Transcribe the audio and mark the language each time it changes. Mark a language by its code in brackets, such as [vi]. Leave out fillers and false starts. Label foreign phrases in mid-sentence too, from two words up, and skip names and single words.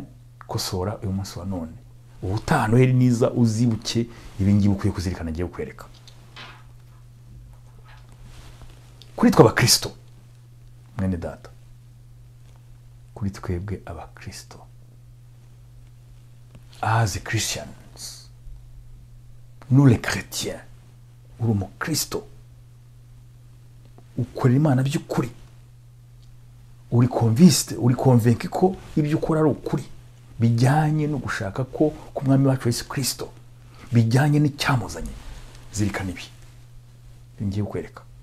[rw] Kosora uyu munsi wa none, ubutaha Noheli niza uzibuke ibingibi ukwiye kuzirikana ngiye kukwereka. Kuri twe abakristo, mwene data, kuri twebwe abakristo, [en] as Christians, [fr] nous les chrétiens, [rw] uri umukristo ukorera Imana by'ukuri, uri convinced, uri convaincu ko ibyo ukora ari ukuri, bijyanye no gushaka ko ku mwami wacu Yesu Kristo, bijyanye n'icyamuzanye, zirikana ibi ngiye kukwereka.